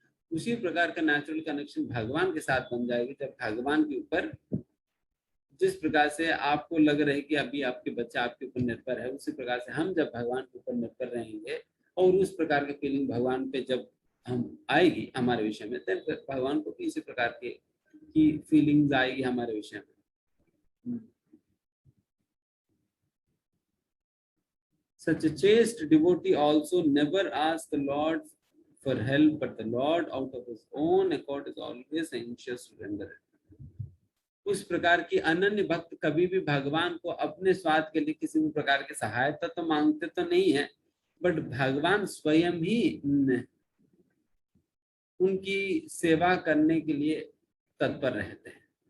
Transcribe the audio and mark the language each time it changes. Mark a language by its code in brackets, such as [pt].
[hi] उसी प्रकार का नेचुरल कनेक्शन भगवान के साथ बन जाएगी जब भगवान के ऊपर जिस प्रकार से आपको लग रहा है कि अभी आपके बच्चा आपके ऊपर निर्भर है, उसी प्रकार से हम जब भगवान के ऊपर निर्भर रहेंगे और उस प्रकार की फीलिंग भगवान पे जब हम आएगी हमारे विषय में, तब भगवान को इसी प्रकार की फीलिंग्स आएगी हमारे विषय में। [en] Such a chaste devotee also never asks the Lord for help, but the Lord out of his own accord is always anxious to render it. [hi] उस प्रकार की अनन्य भक्त कभी भी भगवान को अपने स्वार्थ के लिए किसी भी प्रकार की सहायता तो मांगते तो नहीं है, बट भगवान स्वयं ही उनकी सेवा करने के लिए तत्पर रहते हैं।